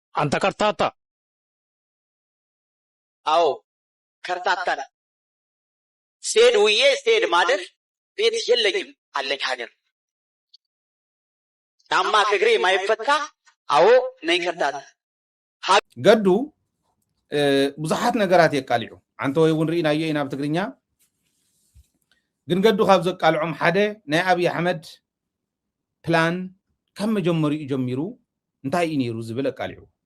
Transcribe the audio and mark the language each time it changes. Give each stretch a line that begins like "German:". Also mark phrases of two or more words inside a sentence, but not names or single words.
Amharic: አንተ ከርታታ አዎ ከርታታ ስሄድ ውዬ ስሄድ ማደር ቤት የለኝም አለኝ ሀገር ጫማ ከእግሬ የማይፈታ አዎ ነኝ ከርታታ
Tigrinya: ገዱ ብዙሓት ነገራት የቃልዑ አንተ ወይ እውን ርኢናዮ ኢና ብትግርኛ ግን ገዱ ካብ ዘቃልዖም ሓደ ናይ አብይ አሕመድ ፕላን ከም መጀመሪኡ ጀሚሩ እንታይ እዩ ነይሩ ዝብል ቃልዑ